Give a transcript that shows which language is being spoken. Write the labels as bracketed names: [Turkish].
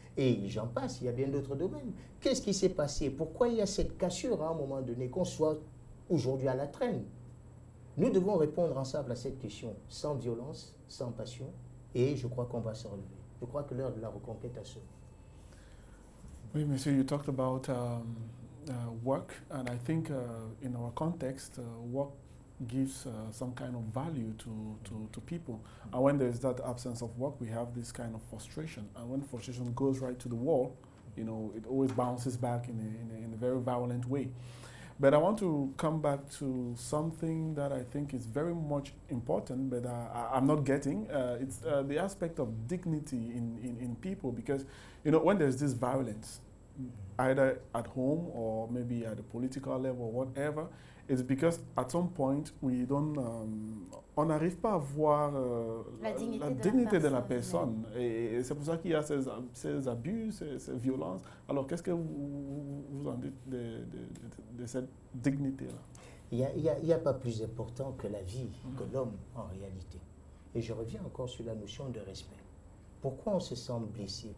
[French] Et j'en passe, il y a bien d'autres domaines. Qu'est-ce qui s'est passé? Pourquoi il y a cette cassure à un moment donné, qu'on soit aujourd'hui à la traîne? Nous devons répondre ensemble à cette question, sans violence, sans passion, et je crois qu'on va se relever. Je crois que l'heure de la reconquête a sonné. Oui, monsieur, [English] you talked about work, and I think in our context, work gives some kind of value to people. And when there's that absence of work, we have this kind of frustration. And when frustration goes right to the wall, you know, it always bounces back in a very violent way. But I want to come back to something that I think is very much important, but I'm not getting. It's the aspect of dignity in people, because, you know, when there's this violence, either at home or maybe at the political level or whatever, it's because at some point we don't, [French] on n'arrive pas à voir la la dignité dignité de la personne. Et c'est pour ça qu'il y a ces abus, ces violences. Alors, qu'est-ce que vous en dites de cette dignité-là? Il n'y a pas plus important que la vie, que l'homme en réalité. Et je reviens encore sur la notion de respect. Pourquoi on se sent blessé?